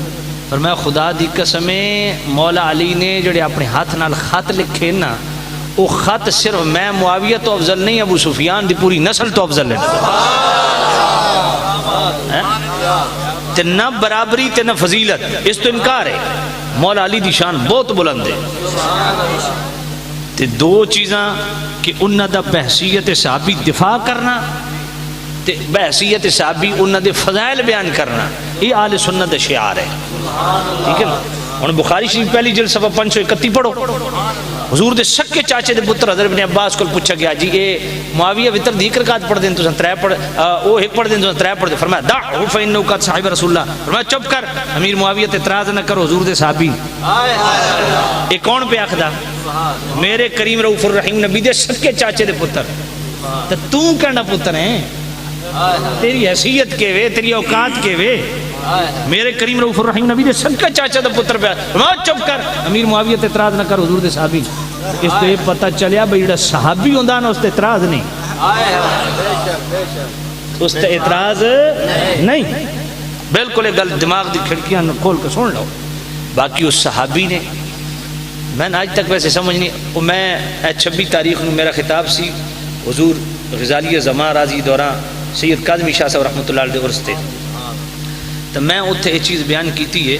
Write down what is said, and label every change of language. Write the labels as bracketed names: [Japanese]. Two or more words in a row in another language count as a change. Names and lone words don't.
[Punjabi] فرمایا خدا دی قسم مولا علی نے جڑے اپنے ہاتھ نال خط لکھے نا وہ خط صرف میں معاویہ تو افضل نہیں ابو سفیان دی پوری نسل تو افضل ہے. تے نہ برابری تے نہ فضیلت اس تو انکار ہے. مولا علی دی شان بہت بلند ہے. تے 2 چیزاں کہ انہاں دا بحثیت صحابی دفاع کرنا تے بحثیت صحابی انہاں دے فضائل بیان کرنا یہ اہل سنت دا شعار ہے. ٹھیک ہے نا. ہن بخاری شریف پہلی جلد صفحہ 531 پڑھو. حضور دے سکے چاچے دے پتر حضرت ابن عباس کو پوچھا گیا جی اے معاویہ وتر دی رکعت پڑھ دین تساں ترے پڑھ او ایک پڑھ دین تساں ترے پڑھ دے. [Arabic] فرمایا دع فانه قد صاحب رسول اللہ. [Punjabi] فرمایا چپ کر امیر معاویہ تے اعتراض نہ کرو حضور دے صحابی. اے کون پہ آکھدا؟ میرے کریم رؤوف الرحیم نبی دے سکے چاچے دے پتر. تے تو کہنا پتر ہے تیری حیثیت کے وے تیری اوقات کے وے میرے کریم رؤوف الرحیم نبی دے سکے چاچا دے پتر پہ چپ کر امیر معاویہ تے اعتراض نہ کر حضور دے صحابی. اس تے پتہ چلیا بھئی جڑا صحابی ہوندا نا اس تے اعتراض نہیں اس تے اعتراض نہیں. بالکل یہ گل دماغ دی کھڑکیاں کھول کے سن لو. باقی اس صحابی نے میں آج تک ویسے سمجھ نہیں میں 26 تاریخ نو میرا خطاب سی حضور غزالی زمان راضی دوران سید کاظمی شاہ صاحب رحمۃ اللہ علیہ عرس تے تو میں اتنے یہ چیز بیان کیتی ہے.